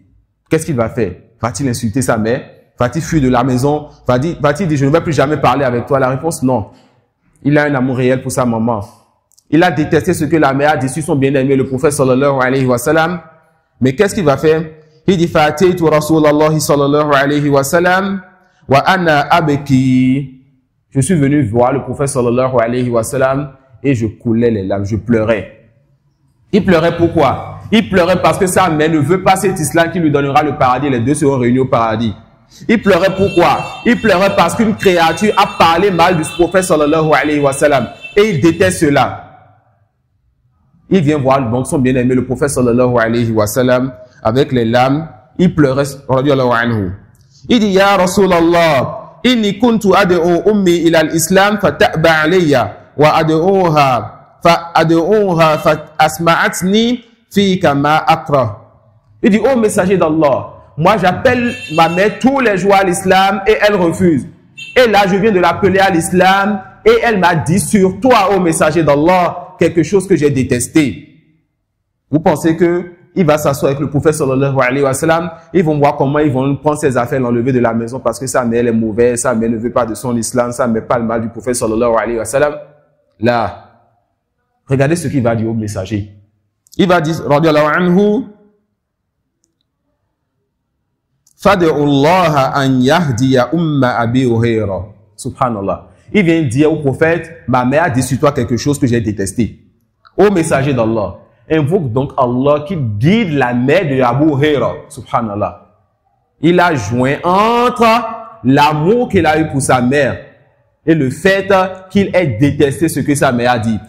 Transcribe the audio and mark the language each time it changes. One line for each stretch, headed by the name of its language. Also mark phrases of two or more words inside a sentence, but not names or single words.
French: Qu'est-ce qu'il va faire? Va-t-il insulter sa mère? Va-t-il fuir de la maison? Va-t-il dire je ne vais plus jamais parler avec toi? La réponse non. Il a un amour réel pour sa maman. Il a détesté ce que la mère a dit sur son bien-aimé, le prophète
Arabic: صلى الله عليه وسلم.
French: Mais qu'est-ce qu'il va faire? Il dit
Arabic: فأتيت رسول الله صلى الله عليه وسلم وأنا أبكي.
French: Je suis venu voir le prophète
Arabic: صلى الله عليه وسلم
French: et je coulais les larmes, je pleurais. Il pleurait pourquoi? Il pleurait parce que sa mère ne veut pas cet islam qui lui donnera le paradis, les deux seront réunis au paradis. Il pleurait pourquoi? Il pleurait parce qu'une créature a parlé mal du prophète
Arabic: صلى الله عليه وسلم
French: et il déteste cela. il vient voir donc son bien-aimé, le prophète
Arabic: صلى الله عليه وسلم,
French: avec les larmes, il pleurait,
Arabic: رضي الله عنه.
French: Il dit,
Arabic: يا رسول الله إني كنت أدعو أمي إلى الإسلام فتأبى علي وأدعوها فأسمعتني فيك ما أكره.
French: Il dit, oh messager d'Allah, moi j'appelle ma mère tous les jours à l'islam et elle refuse. Et là, je viens de l'appeler à l'islam et elle m'a dit sur toi, ô messager d'Allah, quelque chose que j'ai détesté. Vous pensez que il va s'asseoir avec le prophète
Arabic: صلى الله عليه وسلم,
French: ils vont voir comment ils vont prendre ses affaires, l'enlever de la maison parce que sa mère elle est mauvaise, sa mère ne veut pas de son islam, sa mère pas le mal du prophète sallallahu alayhi wa sallam. Là, regardez ce qu'il va dire au messager. Il va dire,
Arabic: رضي الله عنه فادع الله أن يهدي أم أبي هريرة.
French: Subhanallah. Il vient dire au prophète, ma mère a dit sur toi quelque chose que j'ai détesté. Au messager d'Allah, invoque donc Allah qui guide la mère de Abu Hurayra. Subhanallah. Il a joint entre l'amour qu'il a eu pour sa mère et le fait qu'il ait détesté ce que sa mère a dit.